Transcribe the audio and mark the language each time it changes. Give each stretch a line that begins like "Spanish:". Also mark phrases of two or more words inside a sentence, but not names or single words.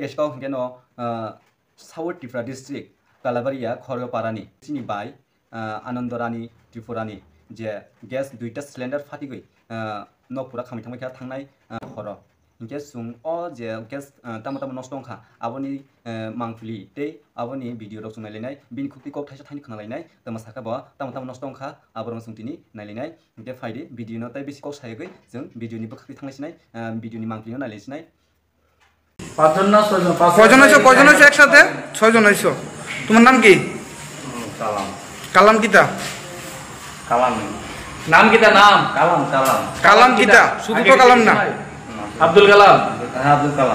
Kok Borok: geskau hingke no south tifra district kalabaria khorgaparani sini bai anandorani tripurani je gas duita cylinder fati goi no pura khami thangmai thangnai horo hingke sung o je gas tama nosto ongkha aboni mangpili tei aboni video rok sungai lenai bin khukti kok thaisa thani khana lenai tama saka bo tama nosto ongkha aborong sungtini nailenai hingke faidi video no tai bisi kok sai goi jeng video ni bukti thanglaisnai video ni mangpili no nailesinai
Bangla: পাঁচজন না ছয়জন কয়জন হইছো একসাথে ছয়জন হইছো তোমার নাম কি kalam কালাম কিতা kalam নাম কিতা নাম kalam কালাম কিতা শুধু তো কালাম না abdul kalam